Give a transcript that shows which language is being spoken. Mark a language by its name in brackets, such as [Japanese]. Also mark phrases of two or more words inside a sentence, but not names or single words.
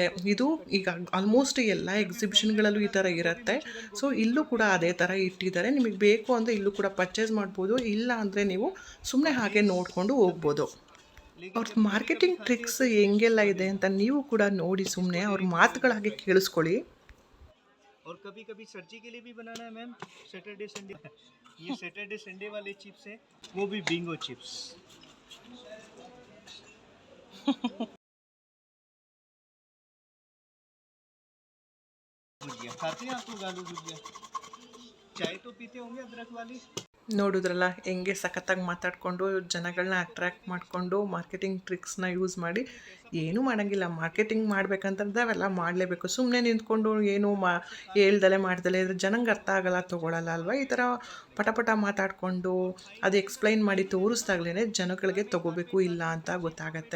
[Kannada] ಇದು ಈಗ ಆಲ್ಮೋಸ್ಟ್ ಎಲ್ಲ ಎಕ್ಸಿಬಿಷನ್ಗಳಲ್ಲೂ ಈ ಥರ ಇರುತ್ತೆ. ಸೊ ಇಲ್ಲೂ ಕೂಡ ಅದೇ ಥರ ಇಟ್ಟಿದ್ದಾರೆ. ನಿಮಗೆ ಬೇಕು ಅಂದರೆ ಇಲ್ಲೂ ಕೂಡ ಪರ್ಚೇಸ್ ಮಾಡ್ಬೋದು. ಇಲ್ಲ ಅಂದರೆ ನೀವು ಸುಮ್ಮನೆ ಹಾಗೆ ನೋಡಿಕೊಂಡು ಹೋಗ್ಬೋದು. ಅವ್ರ ಮಾರ್ಕೆಟಿಂಗ್ ಟ್ರಿಕ್ಸ್ ಹೆಂಗೆಲ್ಲ ಇದೆ ಅಂತ ನೀವು ಕೂಡ ನೋಡಿ ಸುಮ್ಮನೆ ಅವ್ರ ಮಾತುಗಳ ಹಾಗೆ ಕೇಳಿಸ್ಕೊಳ್ಳಿ. [Hindi] और कभी कभी सब्जी के लिए भी बनाना है मैम, सैटरडे संडे। ये सैटरडे संडे वाले चिप्स हैं, वो भी बिंगो चिप्स। भुजिया खाते हैं आप लोग? आलू भुजिया, चाय तो पीते होंगे अदरक वाली। [Kannada] ನೋಡಿದ್ರಲ್ಲ ಹೆಂಗೆ ಸಖತ್ತಾಗಿ ಮಾತಾಡಿಕೊಂಡು ಜನಗಳನ್ನ ಅಟ್ರ್ಯಾಕ್ಟ್ ಮಾಡಿಕೊಂಡು ಮಾರ್ಕೆಟಿಂಗ್ ಟ್ರಿಕ್ಸ್ನ ಯೂಸ್ ಮಾಡಿ. ಏನೂ ಮಾಡೋಂಗಿಲ್ಲ. ಮಾರ್ಕೆಟಿಂಗ್ ಮಾಡ್ಬೇಕಂತಂದ್ರೆ ಅವೆಲ್ಲ ಮಾಡಲೇಬೇಕು. ಸುಮ್ಮನೆ ನಿಂತ್ಕೊಂಡು ಏನು ಹೇಳ್ದಲೇ ಮಾಡ್ದಲೇ ಇದ್ರೆ ಜನಂಗೆ ಅರ್ಥ ಆಗೋಲ್ಲ, ತೊಗೊಳಲ್ಲ ಅಲ್ವಾ. ಈ ಥರ ಪಟ ಮಾತಾಡಿಕೊಂಡು ಅದು ಎಕ್ಸ್ಪ್ಲೈನ್ ಮಾಡಿ ತೋರಿಸ್ದಾಗ್ಲೇ ಜನಗಳಿಗೆ ತೊಗೋಬೇಕು ಇಲ್ಲ ಅಂತ ಗೊತ್ತಾಗತ್ತೆ.